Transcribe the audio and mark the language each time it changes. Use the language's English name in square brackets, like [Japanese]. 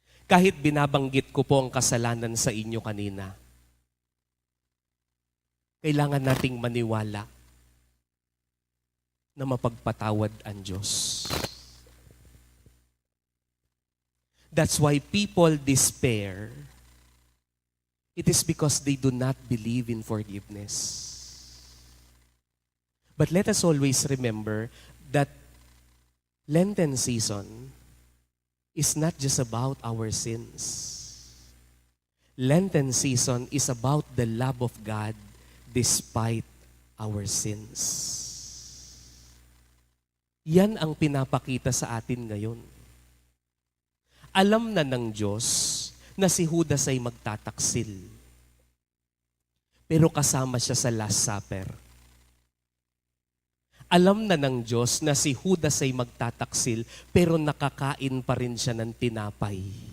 [Filipino] Kahit binabanggit ko po ang kasalanan sa inyo kanina, kailangan nating maniwala na mapagpatawad ang Diyos. [English] That's why people despair. It is because they do not believe in forgiveness. But let us always remember that Lenten season is not just about our sins. Lenten season is about the love of God despite our sins. [Filipino] Yan ang pinapakita sa atin ngayon. Alam na ng Diyos na si Judas ay magtataksil. Pero kasama siya sa Last Supper. Alam na ng Diyos na si Judas ay magtataksil, pero nakakain pa rin siya ng tinapay.